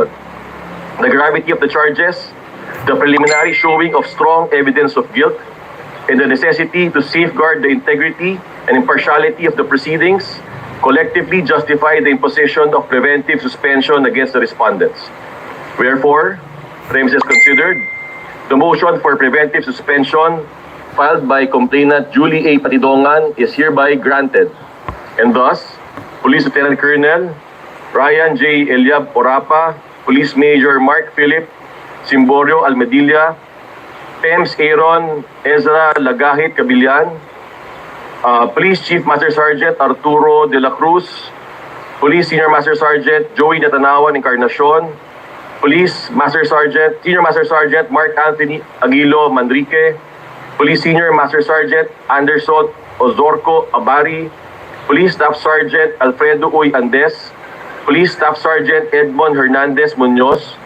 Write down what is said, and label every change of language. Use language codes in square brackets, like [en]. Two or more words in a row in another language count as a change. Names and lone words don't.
[en] The gravity of the charges, the preliminary showing of strong evidence of guilt, and the necessity to safeguard the integrity and impartiality of the proceedings collectively justify the imposition of preventive suspension against the respondents. Wherefore, premises considered, the motion for preventive suspension filed by complainant Julie A. Patidongan is hereby granted, and thus, Police Lieutenant Colonel Ryan J. Eliab Orapa, Police Major Mark Philip Simborio Almedilla, PEMS Aaron Ezra Lagahit Cabillan, Police Chief Master Sergeant Arturo de la Cruz, Police Senior Master Sergeant Joey Natanawan Encarnacion, Police Master Sergeant, Senior Master Sergeant Mark Anthony Aguilo Manrique, Police Senior Master Sergeant Anderson Ozorco Abari, Police Staff Sergeant Alfredo Uy Andes, Police Staff Sergeant Edmond Hernandez Munoz,